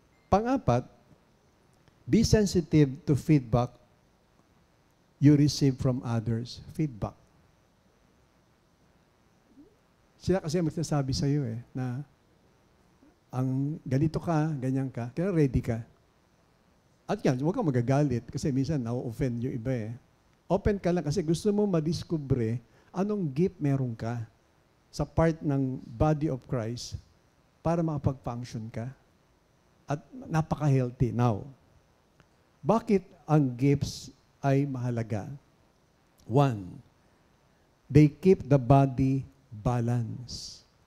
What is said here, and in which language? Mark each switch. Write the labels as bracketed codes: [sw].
[tl] Pang-apat, [en] be sensitive to feedback you receive from others. Feedback. [tl] Sila kasi magsasabi sa iyo na ang ganito ka, ganyan ka, kaya ready ka. At yan, huwag kang magagalit kasi minsan na-offend yung iba Open ka lang kasi gusto mo madiskubre anong gift meron ka sa part ng body of Christ para makapag-function ka. At napaka-healthy. Now, bakit ang gifts ay mahalaga? [en] 1, they keep the body balance.